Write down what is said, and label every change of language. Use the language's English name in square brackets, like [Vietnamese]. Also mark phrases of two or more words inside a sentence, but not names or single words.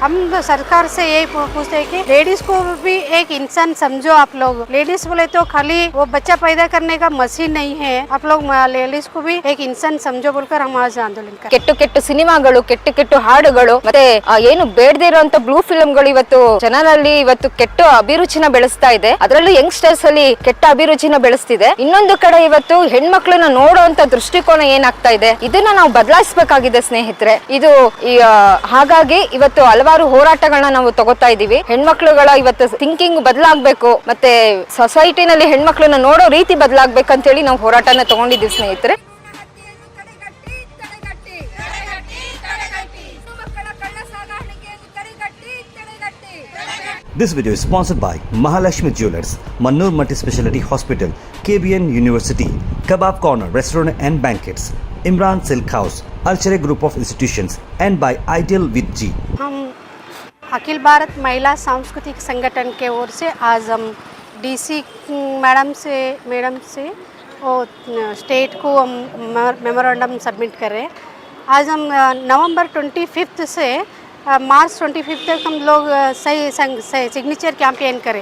[Hindi] हम सरकार से यही पूछते हैं कि लेडीज को भी एक इंसान समझो आप लोग। लेडीज बोले तो खाली वो बच्चा पैदा करने का मशीन नहीं है, आप लोग लेडीज को भी एक इंसान समझो बोलकर हम आज आंदोलन कर। [Kannada] ಕೆಟ್ಟು ಕೆಟ್ಟು ಸಿನಿಮಾಗಳು, ಕೆಟ್ಟು ಕೆಟ್ಟು ಹಾಡುಗಳು, ಮತ್ತೆ ಏನು ಬೇಡದೇ ಇರುವಂತ [English] blue films [Kannada] ಇವತ್ತು ಜನರಲ್ಲಿ ಇವತ್ತು ಕೆಟ್ಟ ಅಭಿರುಚಿನ ಬೆಳೆಸ್ತಾ ಇದೆ. ಅದರಲ್ಲೂ ಯಂಗ್ಸ್ಟರ್ಸ್ ಅಲ್ಲಿ ಕೆಟ್ಟ ಅಭಿರುಚಿನ ಬೆಳೆಸ್ತಿದೆ. ಇನ್ನೊಂದು ಕಡೆ ಇವತ್ತು ಹೆಣ್ಮಕ್ಳನ್ನ ನೋಡುವಂತ ದೃಷ್ಟಿಕೋನ ಏನಾಗ್ತಾ ಇದೆ, ಇದನ್ನ ನಾವು ಬದಲಾಯಿಸಬೇಕಾಗಿದೆ ಸ್ನೇಹಿತರೆ. ಇದು ಹಾಗಾಗಿ ಇವತ್ತು ಹಲವಾರು ಹೋರಾಟಗಳನ್ನ ನಾವು ತಗೋತಾ ಇದೀವಿ. ಹೆಣ್ಮಕ್ಳುಗಳ ಇವತ್ತು ಥಿಂಕಿಂಗ್ ಬದಲಾಗಬೇಕು, ಮತ್ತೆ ಸೊಸೈಟಿನಲ್ಲಿ ಹೆಣ್ಮಕ್ಳನ್ನ ನೋಡೋ ರೀತಿ ಬದಲಾಗಬೇಕಂತ ಹೇಳಿ ನಾವು ಹೋರಾಟನ ತಗೊಂಡಿದ್ದೀವಿ ಸ್ನೇಹಿತರೆ. [English] This video is sponsored by Mahalakshmi Jewelers, Mannur Multi-Speciality Hospital, KBN University, Kebab Corner Restaurant and Banquets, Imran Silk House, Alchere Group of Institutions, and by Ideal with G. [Hindi] हम अखिल भारत महिला सांस्कृतिक संगठन के ओर से आज हम डीसी मैडम से वो स्टेट को हम [English] memorandum submit [Hindi] कर रहे हैं। आज हम नवंबर 25 से मार्च 25 तक हम लोग सही [English] signature campaign [Hindi] करें।